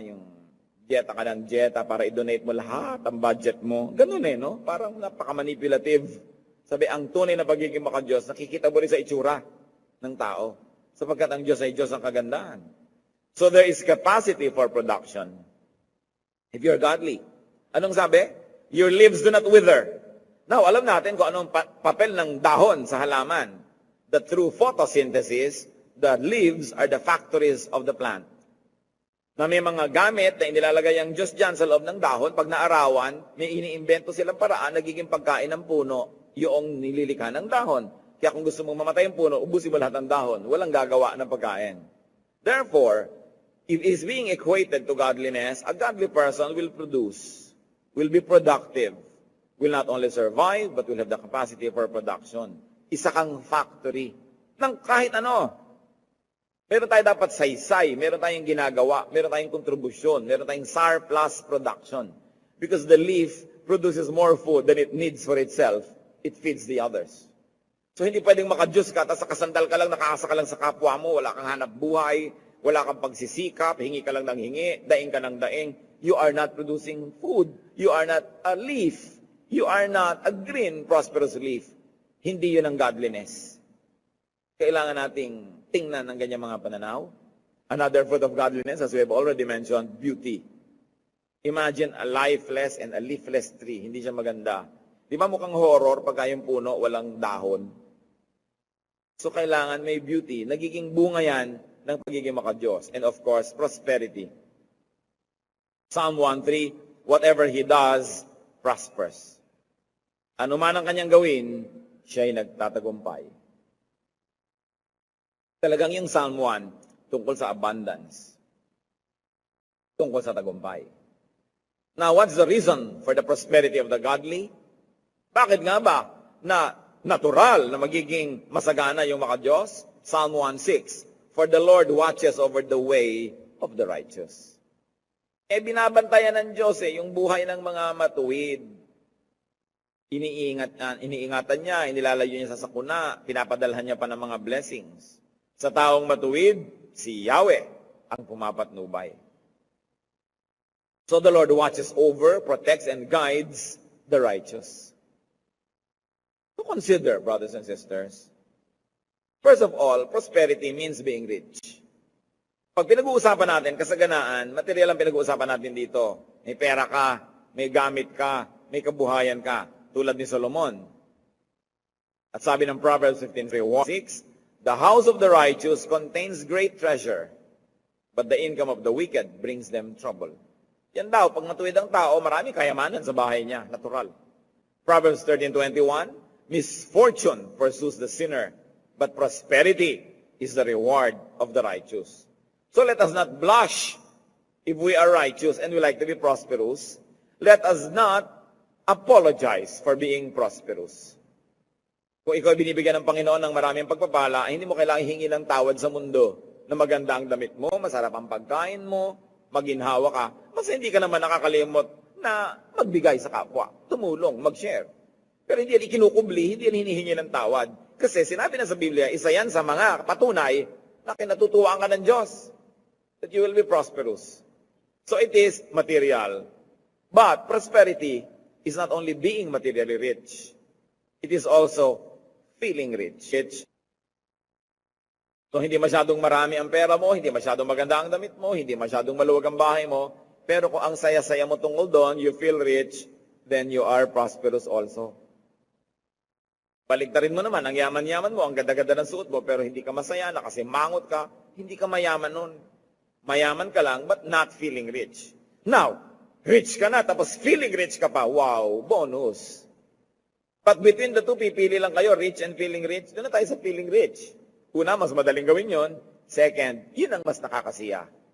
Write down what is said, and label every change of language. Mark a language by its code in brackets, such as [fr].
[tl] Yung dieta ka ng dieta para i-donate mo lahat ang budget mo. Ganun no? Parang napaka-manipulative. Sabi, ang tunay na pagiging makadiyos, nakikita mo rin sa itsura ng tao. Sapagkat ang Diyos ay Diyos ang kagandahan. [en] So there is capacity for production. If you're godly. [tl] Anong sabi? [en] Your leaves do not wither. [tl] Now, alam natin kung anong papel ng dahon sa halaman. [en] That through photosynthesis, the leaves are the factories of the plant. [tl] Na may mga gamit na inilalagay ang Diyos dyan sa loob ng dahon, pag naarawan, may iniimbento silang paraan, nagiging pagkain ng puno, yung nililikha ng dahon. Kaya kung gusto mong mamatay ang puno, ubusin mo lahat ng dahon. Walang gagawa ng pagkain. [en] Therefore, if it is being equated to godliness, a godly person will produce, will be productive, will not only survive, but will have the capacity for production. [tl] Isa kang factory ng kahit ano. Meron tayo dapat saysay, meron tayong ginagawa, meron tayong kontribusyon, meron tayong surplus production. [en] Because the leaf produces more food than it needs for itself. It feeds the others. [tl] So hindi pwedeng makadiyos ka, tapos nakasandal ka lang, nakaasa ka lang sa kapwa mo, wala kang hanap buhay, wala kang pagsisikap, hingi ka lang ng hingi, daing ka ng daing. [en] You are not producing food. You are not a leaf. You are not a green, prosperous leaf. [tl] Hindi yun ang godliness. Kailangan nating tingnan ang ganyang mga pananaw. [en] Another fruit of godliness, as we have already mentioned, beauty. Imagine a lifeless and a leafless tree. [tl] Hindi siya maganda. Di ba mukhang horror pagka yung puno walang dahon? So kailangan may beauty. Nagiging bunga yan ng pagiging makadiyos. [en] And of course, prosperity. Psalm 1:3, whatever he does, prospers. [tl] Ano man ang kanyang gawin, siya ay nagtatagumpay. Talagang yung Psalm 1, tungkol sa abundance. Tungkol sa tagumpay. [en] Now, what's the reason for the prosperity of the godly? [tl] Bakit nga ba na natural na magiging masagana yung makadiyos? [en] Psalm 1:6, for the Lord watches over the way of the righteous. [tl] Binabantayan ng Diyos yung buhay ng mga matuwid. Iniingatan niya, inilalayo niya sa sakuna, pinapadalhan niya pa ng mga blessings. Sa taong matuwid, si Yahweh ang pumapatnubay. [en] So the Lord watches over, protects, and guides the righteous. So consider, brothers and sisters, first of all, prosperity means being rich. [tl] Pag pinag-uusapan natin, kasaganaan, material ang pinag-uusapan natin dito. May pera ka, may gamit ka, may kabuhayan ka. Tulad ni Solomon. At sabi ng [en] Proverbs 15:6, the house of the righteous contains great treasure, but the income of the wicked brings them trouble. [tl] Yan daw, pag matuwid ang tao, marami kayamanan sa bahay niya, natural. [en] Proverbs 13:21, misfortune pursues the sinner, but prosperity is the reward of the righteous. So let us not blush if we are righteous and we like to be prosperous. Let us not apologize for being prosperous. [tl] Kung ikaw binibigyan ng Panginoon ng maraming pagpapala, hindi mo kailangang hingi ng tawad sa mundo na maganda ang damit mo, masarap ang pagkain mo, maginhawa ka. Mas hindi ka naman nakakalimot na magbigay sa kapwa, tumulong, mag-share. Pero hindi yan ikinukubli, hindi yan hinihingi ng tawad. Kasi sinabi na sa Biblia, isa yan sa mga patunay na kinatutuwaan ka ng Diyos. [en] That you will be prosperous. So it is material. But prosperity is not only being materially rich, it is also feeling rich. [tl] So hindi masyadong marami ang pera mo, hindi masyadong maganda ang damit mo, hindi masyadong maluwag ang bahay mo, pero kung ang saya-saya mo tungkol doon, [en] you feel rich, then you are prosperous also. [tl] Baligtarin mo naman, ang yaman-yaman mo, ang ganda-ganda ng suot mo, pero hindi ka masaya na kasi mangot ka, hindi ka mayaman nun. Mayaman ka lang, [en] but not feeling rich. [tl] Now, rich ka na, tapos feeling rich ka pa. [en] Wow, bonus. But between the two, [tl] pipili lang kayo, [en] rich and feeling rich. [tl] Doon na tayo sa feeling rich. Una, mas madaling gawin yon. Second, yun ang mas nakakasiya.